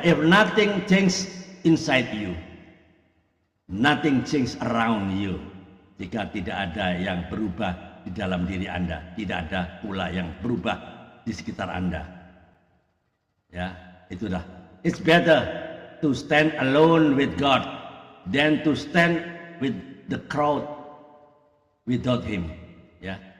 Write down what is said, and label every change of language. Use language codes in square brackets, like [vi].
[en] If nothing changes inside you, nothing changes around you. [id] Jika tidak ada yang berubah di dalam diri Anda, tidak ada pula yang berubah di sekitar Anda. Ya, itulah. [en] It's better to stand alone with God than to stand with the crowd without him, ya.